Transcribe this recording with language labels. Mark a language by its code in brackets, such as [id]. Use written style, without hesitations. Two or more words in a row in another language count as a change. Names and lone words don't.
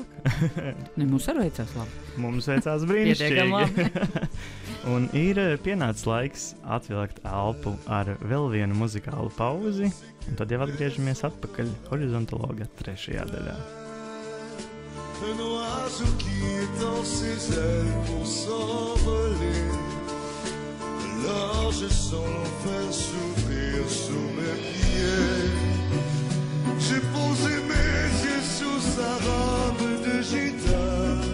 [lv] Mums arī veicās labi. Mums veicās brīnišķīgi. Un ir pienācis laiks atvilkt elpu ar vēl vienu muzikālu pauzi, un tad jau atgriežamies atpakaļ horizontologa 3. daļā. [fr] Un oiseau qui étend ses ailes pour s'envoler. Alors je sens l'enfer s'ouvrir sous mes pieds. J'ai posé mes yeux sous sa robe de gitane.